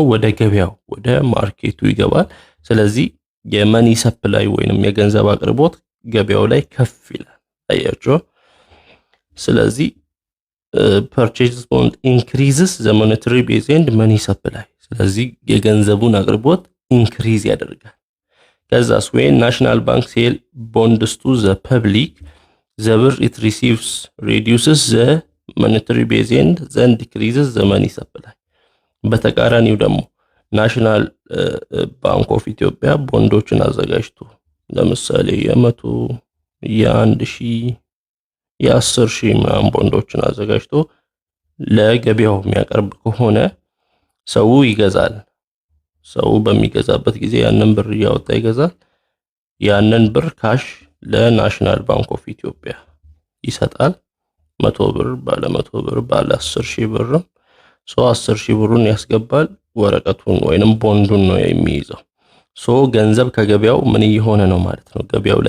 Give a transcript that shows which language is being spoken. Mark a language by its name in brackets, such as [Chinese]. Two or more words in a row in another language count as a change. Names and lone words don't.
[Amharic] ወደ ገበያው ወደ ማርኬቱ ይገባል። ስለዚህ [English] money supply [Amharic] ወይንም የገንዘብ አቅርቦት ገበያው ላይ ከፍ ይላል። አያችሁ? [English] ስለዚህ purchase bond increases the monetary base and money supply [Amharic] ስለዚህ የገንዘቡን አቅርቦት ኢንክሪዝ ያደርጋል። ከዛስ [English] when national bank sell bonds to the public the birr it receives reduces the monetary base and then decreases the money supply [Amharic] በተቃራኒው ደግሞ ናሽናል ባንክ ኦፍ ኢትዮጵያ ቦንዶችን አዘጋጅቶ ለምሳሌ የ100 የ1000 የ10000 ምናምን ቦንዶችን አዘጋጅቶ ለገበያው የሚያቀርብ ከሆነ ሰው ይገዛል። ሰው በሚገዛበት ጊዜ ያንን ብር ያወጣ ይገዛል። ያንን ብር ካሽ ለናሽናል ባንክ ኦፍ ኢትዮጵያ ይሰጣል። 100 ብር ባለ 100 ብር ባለ 10000 ብር 10000 ብሩን ያስገባል። ወረቀቱን ወይንም ቦንዱን ነው የሚይዘው። ገንዘብ ከገበያው ምን እየሆነ ነው ማለት ነው?